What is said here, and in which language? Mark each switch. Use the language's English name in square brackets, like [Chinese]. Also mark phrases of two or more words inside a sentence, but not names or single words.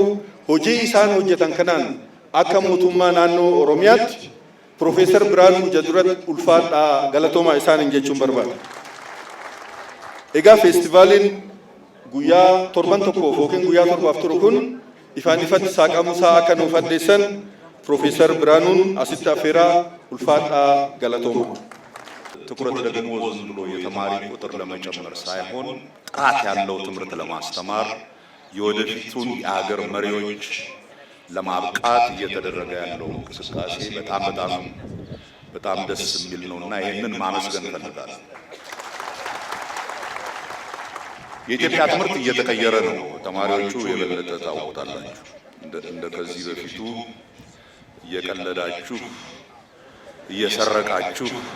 [Oromo] Hojii isaan hojjetan kanaan akka mootummaa naannoo Oromiyaatti Profeesar Biraanuu Jaduratti ulfaadhaa galatoomaa isaaniin jechuun barbaada. Egaa feestivaaliin guyyaa 7 tokkoof yookiin guyyaa 7 turu kun ifaan ifatti saaqamuusaa akka nuuf addeessan Profeesar Biraanuun asitti affeeraa ulfaadhaa galatoomaa. [Amharic] ትኩረት ደግሞ ዝም ብሎ የተማሪ ቁጥር ለመጨመር ሳይሆን ጥራት ያለው ትምህርት ለማስተማር የወደፊቱን የሀገር መሪዎች ለማብቃት እየተደረገ ያለው እንቅስቃሴ በጣም ደስ የሚል ነውና ይህንን ማመስገን እፈልጋለሁ። የኢትዮጵያ ትምህርት እየተቀየረ ነው። ተማሪዎቹ የበለጠ ታውቁታላችሁ። እንደ ከዚህ በፊቱ እየቀለዳችሁ እየሰረቃችሁ